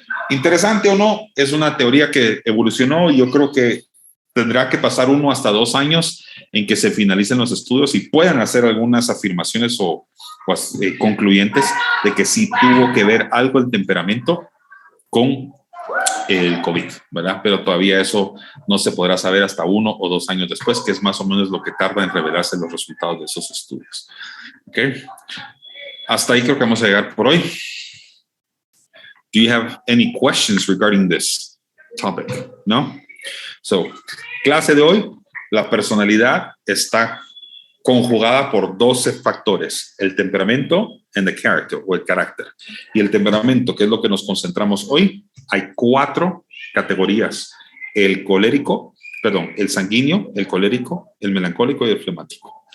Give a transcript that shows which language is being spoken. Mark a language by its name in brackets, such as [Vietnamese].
[Spanish] Interesante o no, es una teoría que evolucionó y yo creo que tendrá que pasar 1 hasta 2 años en que se finalicen los estudios y puedan hacer algunas afirmaciones o concluyentes de que sí tuvo que ver algo el temperamento con el COVID, ¿verdad? Pero todavía eso no se podrá saber hasta 1 o 2 años después, que es más o menos lo que tarda en revelarse los resultados de esos estudios. ¿Ok? Hasta ahí creo que vamos a llegar por hoy. [English] Do you have any questions regarding this topic? No? [Spanish] So, clase de hoy, la personalidad está conjugada por 12 factores: el temperamento [English] and the character, [Spanish] o el carácter. Y el temperamento, que es lo que nos concentramos hoy, hay 4 categorías: el colérico, perdón, el sanguíneo, el colérico, el melancólico y el flemático.